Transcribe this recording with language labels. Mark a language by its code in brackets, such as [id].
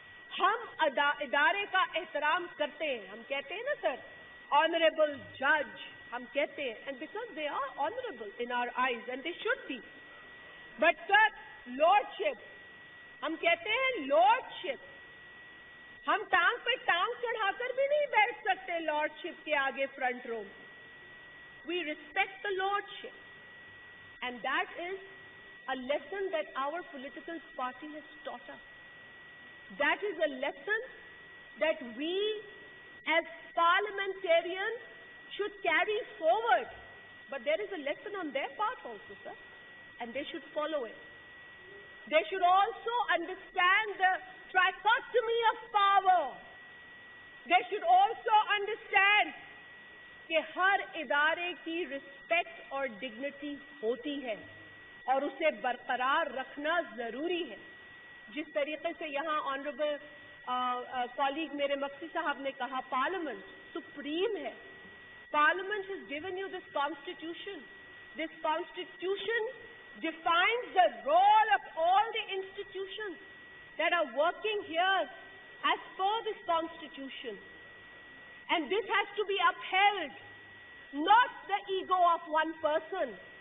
[ur] ہم ادارے کا احترام کرتے ہیں. ہم کہتے ہیں نا سر آنریبل جج، ہم کہتے ہیں، [en] And because they are honourable in our eyes and they should be. [ur] But sir لارڈشپ، ہم کہتے ہیں لارڈشپ. ہم ٹانگ پہ ٹانگ چڑھا کر بھی نہیں بیٹھ سکتے لارڈشپ کے آگے front row. [en] We respect the lordship. And that is a lesson that our political party has taught us. That is a lesson that we as parliamentarians should carry forward. But there is a lesson on their part also, sir, and they should follow it. They should also understand the trichotomy of power. They should also understand [ur] کہ ہر ادارے کی respect اور dignity ہوتی ہے اور اسے برقرار رکھنا ضروری ہے. جس طریقے سے یہاں آنریبل کالیگ میرے مفتی صاحب نے کہا پارلیمنٹ سپریم ہے. [en] Parliament has given you this constitution. This constitution defines the role of all the institutions that are working here as per this constitution. And this has to be upheld, not the ego of one person.